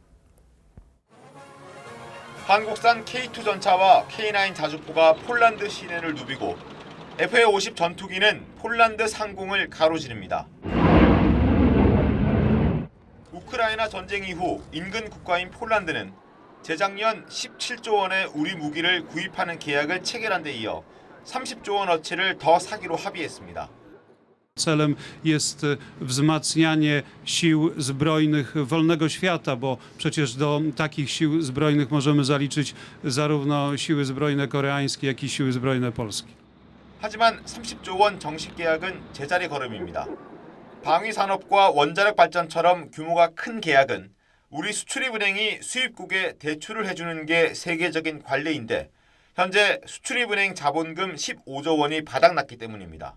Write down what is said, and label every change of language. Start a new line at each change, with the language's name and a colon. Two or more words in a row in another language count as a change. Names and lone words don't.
Korean: 한국산 K2 전차와 K9 자주포가 폴란드 시내를 누비고 FA-50 전투기는 폴란드 상공을 가로지릅니다. 우크라이나 전쟁 이후 인근 국가인 폴란드는 재작년 17조 원의 우리 무기를 구입하는 계약을 체결한 데 이어 30조 원어치를 더 사기로 합의했습니다.
Polish: Celem jest wzmacnianie sił zbrojnych wolnego świata, bo przecież do takich sił zbrojnych możemy zaliczyć zarówno siły zbrojne koreańskie, jak i siły zbrojne polskie.
Korean: 하지만 30조 원 정식 계약은 제자리 걸음입니다. 방위 산업과 원자력 발전처럼 규모가 큰 계약은 우리 수출입은행이 수입국에 대출을 해주는 게 세계적인 관례인데 현재 수출입은행 자본금 15조 원이 바닥났기 때문입니다.